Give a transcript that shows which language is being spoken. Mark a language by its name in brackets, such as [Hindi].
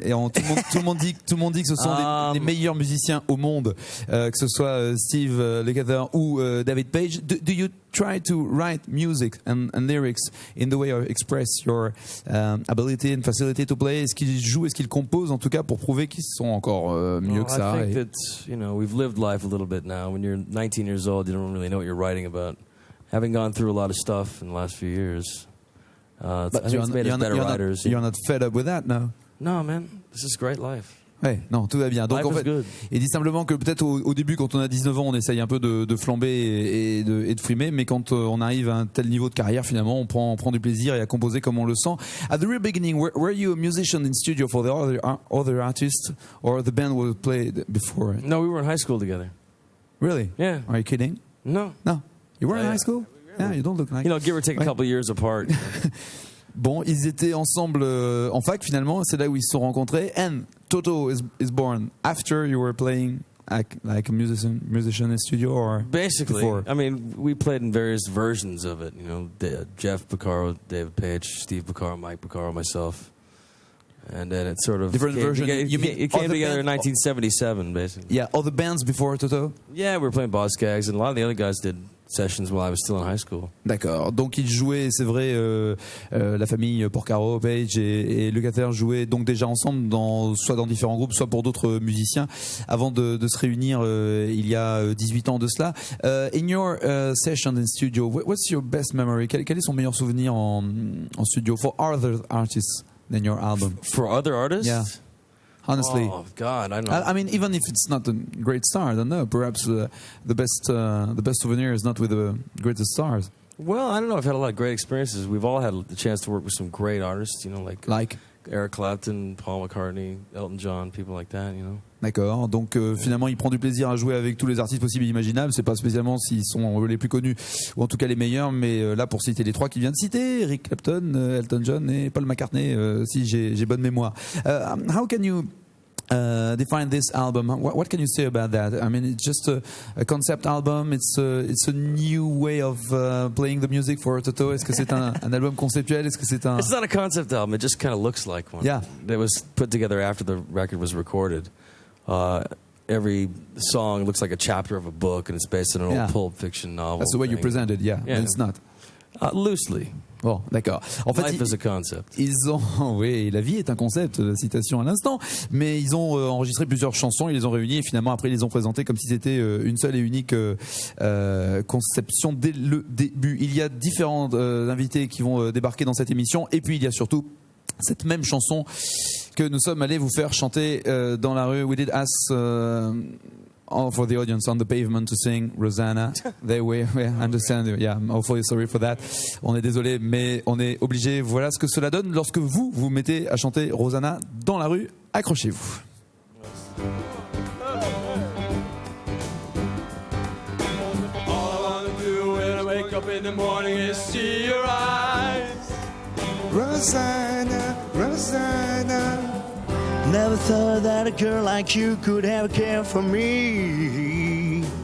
[French] Et tout le monde dit que ce sont les meilleurs musiciens au monde, que ce soit Steve Lukather ou David Page. [English] Do you try to write music and lyrics in the way you express your ability and facility to play? [French] Est-ce qu'ils jouent, est-ce qu'ils composent en tout cas pour prouver qu'ils sont encore mieux que ça? [English] I think that, we've lived life a little bit now. When you're 19 years old, you don't really know what you're writing about. Having gone through a lot of stuff in the last few years, I think it's made us better writers. You're not fed up with that, no? No, man. This is great life. [French] Ouais, non, tout va bien. Donc en fait, il dit simplement que peut-être au début, quand on a 19 ans, on essaye un peu de flamber et de frimer, mais quand on arrive à un tel niveau de carrière, finalement, on prend du plaisir et à composer comme on le sent. [English] At the real beginning, were you a musician in studio for the other artists, or the band was played before? No, we were in high school together. Really? Yeah. Are you kidding? No. You were in high school? Yeah, you don't look like. Give or take a couple of years apart. [French] Bon, ils étaient ensemble en fac finalement, c'est là où ils se sont rencontrés. [English] And Toto is born after you were playing like a musician in studio, or basically before? I mean, we played in various versions of it. Jeff Porcaro, David Page, Steve Porcaro, Mike Porcaro, myself. And then it sort of different version. It came together in 1977, basically. Yeah, all the bands before Toto. Yeah, we were playing Boz Skaggs, and a lot of the other guys did sessions while I was still in high school. [French] D'accord. Donc ils jouaient, c'est vrai, la famille Porcaro, Page et Lukather jouaient donc déjà ensemble soit dans différents groupes, soit pour d'autres musiciens, avant de se réunir il y a 18 ans de cela. [English] In your session in studio, what's your best memory? [French] Quel est son meilleur souvenir en studio [English] for other artists than your album? For other artists? Yeah. Honestly. Oh God, I know. I mean, even if it's not a great star, I don't know. Perhaps the best souvenir is not with the greatest stars. Well, I don't know. I've had a lot of great experiences. We've all had the chance to work with some great artists. Like Eric Clapton, Paul McCartney, Elton John, people like that. [French] D'accord. Donc finalement, il prend du plaisir à jouer avec tous les artistes possibles et imaginables. C'est pas spécialement s'ils sont les plus connus ou en tout cas les meilleurs, mais là pour citer les trois qu'il vient de citer, Eric Clapton, Elton John et Paul McCartney, si j'ai bonne mémoire. [English] How can you define this album? What can you say about that? I mean, it's just a concept album. It's a new way of playing the music for Toto. [French] Est-ce que c'est un album conceptuel? Est-ce que c'est un? [English] It's not a concept album. It just kind of looks like one. Yeah. It was put together after the record was recorded. Every song looks like a chapter of a book, and it's based on an old Pulp Fiction novel. That's the way you presented, yeah. But it's not. Loosely. [French] Bon, d'accord. En fait, [English] Life is a concept. [French] Oui, la vie est un concept, citation à l'instant, mais ils ont enregistré plusieurs chansons, ils les ont réunies et finalement après ils les ont présentées comme si c'était une seule et unique conception dès le début. Il y a différents invités qui vont débarquer dans cette émission et puis il y a surtout cette même chanson que nous sommes allés vous faire chanter dans la rue. [English] We did ask for the audience on the pavement to sing Rosanna. They we understand. Yeah, I'm awfully sorry for that. [French] On est désolé, mais on est obligé. Voilà ce que cela donne lorsque vous mettez à chanter Rosanna dans la rue. Accrochez-vous. [English] All I wanna do when I wake up in the morning is see your eyes. Rosanna, Rosanna. Never thought that a girl like you could ever care for me.